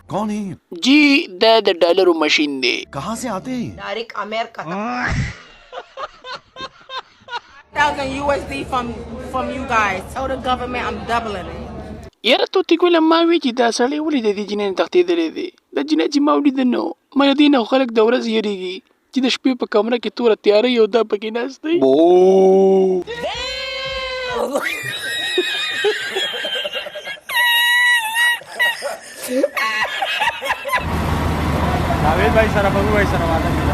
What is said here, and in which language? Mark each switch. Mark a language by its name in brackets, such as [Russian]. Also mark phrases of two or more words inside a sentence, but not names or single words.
[Hindi] हैं? [Pashto] जी دا د ډالرو ماشین دی. [Hindi] कहाँ से आते हैं? [English] Direct America. 1,000 USD from you guys. Tell the government I'm doubling it. [Pashto] یاره توتي ګوله ما وی چې دا سړی ولې د دې جنۍ نه تښتېدلی دی. دا جنۍ چې ما ولیده نو ما له دې نه خلک د ورځې یېرېږي چې د شپې په کمره کې توره تیاره یو دا پکې ناست دی. جاوید بھائی سره به وای سره واده کړه.